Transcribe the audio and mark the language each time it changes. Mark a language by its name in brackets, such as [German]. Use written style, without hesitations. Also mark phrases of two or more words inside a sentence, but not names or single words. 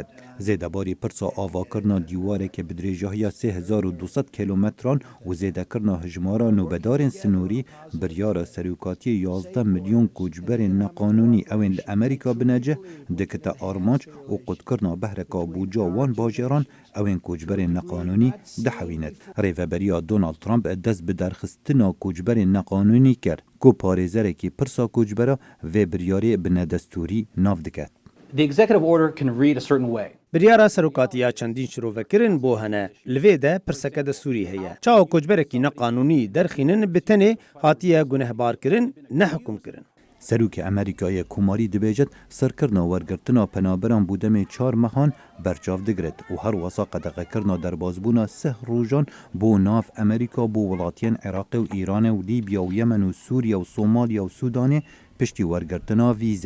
[Kurdish] Zêdebarî pirsa avakirina dîwarekê bi dirêjahiya 3200 kilometran û zêdekirina hejmara nûbedarên sinûrî biryara serokatiyê 11 milyon koçberên neqanûnî ewên li Amerîka binece dikite armanc û qutkirina behreka bûca wan bajêran ewên koçberên neqanûnî dihewînet. Rêveberiya Donald Trump dest bi derxistina koçberên neqanûnî kir ku parêzerekî pirsa koçbera vê biryarê bi nedestûrî nav diket. [English] The executive order can read a certain way. [Kurdish] Biryara serokatiya çendîn şirovekirin bo hene. Li vê de pirseke destûrî heye. Çawa koçberekî neqanûnî derxînin bi tenê hatiye gunehbarkirin ne hukûmkirin. Serokê Amerîkayê Komarî dibêjit serkirina wergirtina penaberan bû demê 4 mehan berçav digiret û her wesa qedeqekirina derbasbûna 3 rojan bo nav Amerîka bû welatiyên Iraqê û Îranê û Lîbya û Yemen û Sûriye û Somalya û Sudanê piştî wergirtina vîze.